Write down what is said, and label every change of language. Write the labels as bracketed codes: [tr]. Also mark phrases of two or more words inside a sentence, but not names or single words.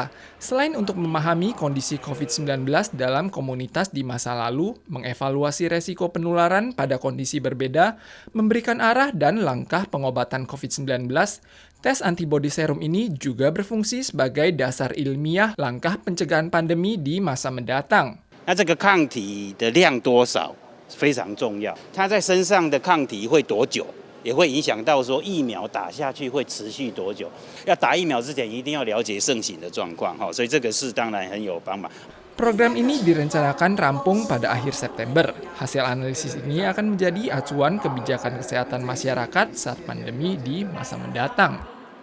[id] Selain untuk memahami kondisi COVID-19 dalam komunitas di masa lalu, mengevaluasi resiko penularan pada kondisi berbeda, memberikan arah dan langkah pengobatan COVID-19, tes antibodi serum ini juga berfungsi sebagai dasar ilmiah langkah pencegahan pandemi di masa mendatang. [zh] 那这个抗体的量多少非常重要，它在身上的抗体会多久？也会影响到说疫苗打下去会持续多久？要打疫苗之前一定要了解盛行的状况，所以这个是当然很有帮忙。 [id] Program ini direncanakan rampung pada akhir September. Hasil analisis ini akan menjadi acuan kebijakan kesehatan masyarakat saat pandemi di masa mendatang.